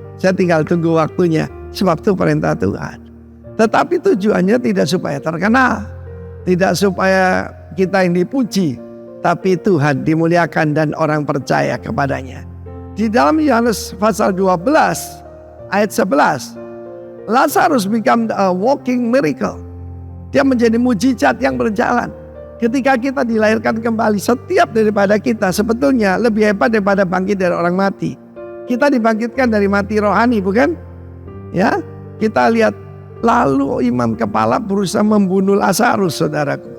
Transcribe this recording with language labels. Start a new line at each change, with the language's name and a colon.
Indonesian: Saya tinggal tunggu waktunya. Sebab itu perintah Tuhan. Tetapi tujuannya tidak supaya terkenal. Tidak supaya kita yang dipuji. Tapi Tuhan dimuliakan dan orang percaya kepadanya. Di dalam Yohanes pasal 12 ayat 11.
English: Lazarus become a walking miracle.
Indonesian: Dia menjadi mujizat yang berjalan. Ketika kita dilahirkan kembali, setiap daripada kita sebetulnya lebih hebat daripada bangkit dari orang mati. Kita dibangkitkan dari mati rohani, bukan? Ya, kita lihat lalu imam kepala berusaha membunuh Lazarus, saudaraku.